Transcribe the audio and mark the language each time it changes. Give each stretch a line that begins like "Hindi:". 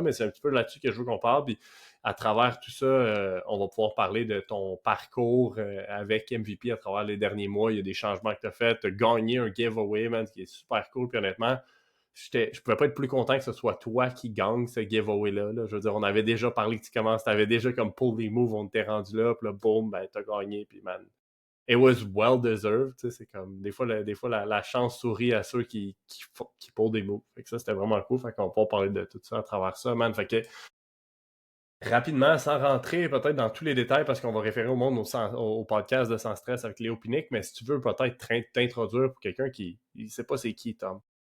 French: Mais c'est un petit peu là-dessus que je veux qu'on parle. Puis à travers tout ça, on va pouvoir parler de ton parcours avec MVP à travers les derniers mois. Il y a des changements que tu as fait. Tu as gagné un giveaway, man, qui est super cool. Puis honnêtement, je pouvais pas être plus content que ce soit toi qui gagne ce giveaway-là. Là. Je veux dire, on avait déjà parlé que tu commences, tu avais déjà comme pull les moves, on t'est rendu là, puis là, boum, ben, tu as gagné. Puis
English: man, it was well deserved.
French: Tu sais, c'est comme, des fois la chance sourit à ceux qui pull des moves. Fait que ça, c'était vraiment cool. Fait qu'on peut parler de tout ça à travers ça, man. Fait que rapidement, sans rentrer peut-être dans tous les détails, parce qu'on va référer au monde au podcast de Sans Stress avec Léo Pinique, mais si tu veux peut-être t'introduire pour quelqu'un qui ne sait pas c'est qui, Tom.